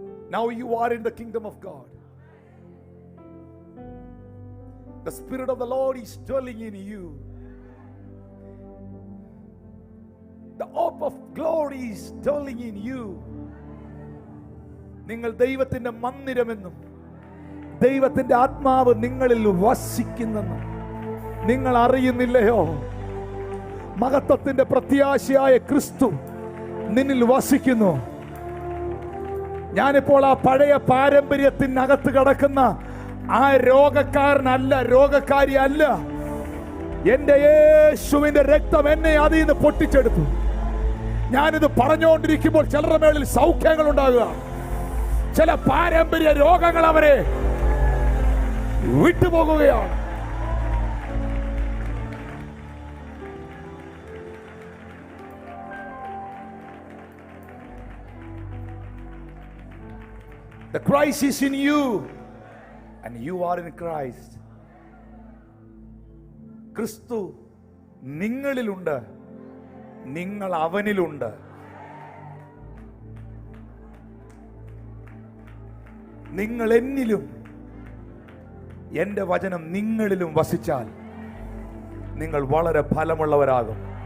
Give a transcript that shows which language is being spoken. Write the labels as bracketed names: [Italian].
[English] Now you are in the kingdom of God. The Spirit of the Lord is dwelling in you. The hope of glory is dwelling in you. [Malayalam] നിങ്ങൾ ദൈവത്തിന്റെ മന്ദിരമെന്നും ദൈവത്തിന്റെ ആത്മാവ് നിങ്ങളിൽ വസിക്കുന്നെന്നും നിങ്ങൾ അറിയുന്നില്ലയോ? മഹത്വത്തിന്റെ പ്രത്യാശയായ ക്രിസ്തു നിന്നിൽ വസിക്കുന്നു. ഞാനിപ്പോൾ ആ പഴയ പാരമ്പര്യത്തിനകത്ത് കിടക്കുന്ന ആ രോഗക്കാരനല്ല, രോഗക്കാരി അല്ല. എന്റെ യേശുവിന്റെ രക്തം എന്നെ അതിൽ നിന്ന് പൊട്ടിച്ചെടുത്തു. ഞാനിത് പറഞ്ഞുകൊണ്ടിരിക്കുമ്പോൾ ചിലരുടെ മേളിൽ സൗഖ്യങ്ങൾ ഉണ്ടാകുക, ചില പാരമ്പര്യ രോഗങ്ങൾ അവരെ വിട്ടുപോകുകയാണ്. [English] The Christ is in you and you are in Christ. [Malayalam] ക്രിസ്തു നിങ്ങളിലുണ്ട്, നിങ്ങൾ അവനിലുണ്ട്. നിങ്ങൾ എന്നിലും എൻ്റെ വചനം നിങ്ങളിലും വസിച്ചാൽ നിങ്ങൾ വളരെ ഫലമുള്ളവരാകും.